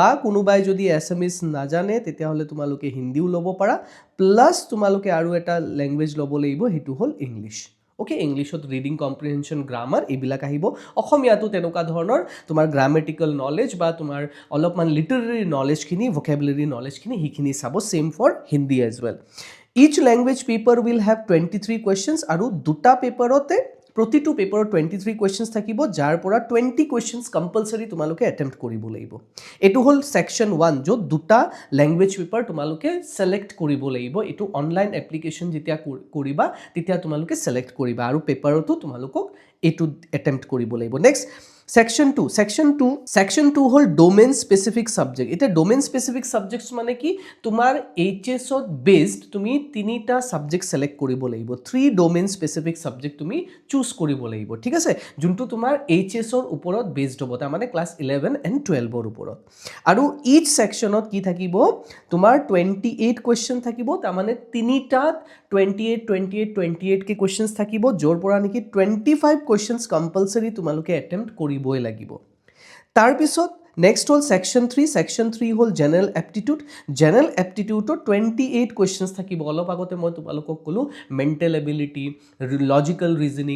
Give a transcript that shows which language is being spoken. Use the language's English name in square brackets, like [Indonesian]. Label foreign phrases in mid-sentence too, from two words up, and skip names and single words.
[Assamese] কোনোবাই যদি এছামিজ নাজানে তেতিয়াহ'লে তোমালোকে হিন্দীও ল'ব পাৰা প্লাছ তোমালোকে আৰু এটা লেংগুৱেজ ল'ব লাগিব সেইটো হ'ল ইংলিছ অ'কে ইংলিছত [English] reading comprehension grammar [Assamese] এইবিলাক আহিব অসমীয়াটো তেনেকুৱা ধৰণৰ তোমাৰ [English] grammatical knowledge [Assamese] বা তোমাৰ অলপমান লিটাৰেৰী নলেজখিনি ভকেবুলাৰী নলেজখিনি সেইখিনি চাব ছেম [English] for Hindi as well Each language paper will have 23 questions [Assamese] আৰু দুটা পেপাৰতে প্ৰতিটো পেপাৰত 23 questions থাকিব যাৰ পৰা [English] 20 questions compulsory [Assamese] তোমালোকে attempt কৰিব লাগিব এটো হ'ল section 1 য'ত দুটা [English] language paper [Assamese] তোমালোকে select কৰিব লাগিব এটো [English] online application [Assamese] যেতিয়া কৰিবা তেতিয়া তোমালোকে select কৰিবা আৰু পেপাৰতো তোমালোকক এটো attempt কৰিব লাগিব next section 2 হ'ল [English] domain specific subject [Assamese] এটা [English] domain specific subjects [Assamese] মানে কি তোমাৰ HS ত based তুমি তিনিটা subject select কৰিব লাগিব 3 [English] domain specific subject [Assamese] তুমি choose কৰিব লাগিব ঠিক আছে যোনটো তোমাৰ HS ৰ ওপৰত based হ'ব তাৰ মানে [English] class 11 and 12 [Assamese] ৰ ওপৰত আৰু [English] each sectionত [Assamese] কি থাকিব তোমাৰ 28 question থাকিব তাৰ মানে তিনিটা 28 কে questions থাকিব যৰ পৰা নেকি 25 [English] questions compulsory [Assamese] তোমালোকে attempt কৰিবই লাগিব তাৰ পিছত নেক্সট হ'ল সেকশন 3 হ'ল [English] general aptitudeত [Assamese] 28 কোৱেশ্চনছ থাকিব অলপ আগতে মই তোমালোকক ক'লো [English] mental ability logical reasoning